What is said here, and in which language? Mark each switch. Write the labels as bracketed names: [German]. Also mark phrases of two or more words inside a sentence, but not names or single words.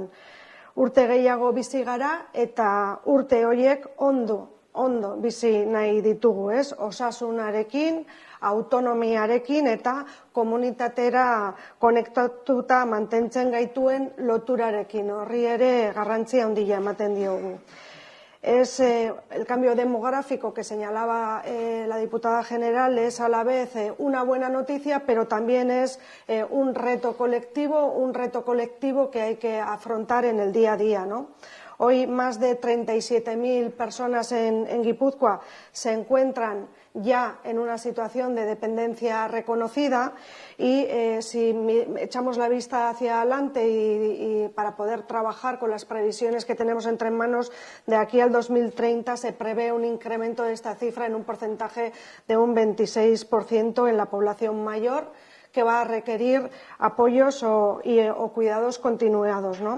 [Basque] Urte gehiago bizi gara eta urte horiek ondo bizi nahi ditugu, osasunarekin, autonomiarekin eta komunitatera konektatuta mantentzen gaituen loturarekin. Horri ere garrantzia handia ematen diogu. [Spanish] Es el cambio demográfico que señalaba la diputada general, es a la vez una buena noticia, pero también es un reto colectivo que hay que afrontar en el día a día, ¿no? Hoy más de 37.000 personas en Guipúzcoa se encuentran ya en una situación de dependencia reconocida y si echamos la vista hacia adelante y para poder trabajar con las previsiones que tenemos entre manos, de aquí al 2030 se prevé un incremento de esta cifra en un porcentaje de un 26% en la población mayor, que va a requerir apoyos o cuidados continuados, ¿no?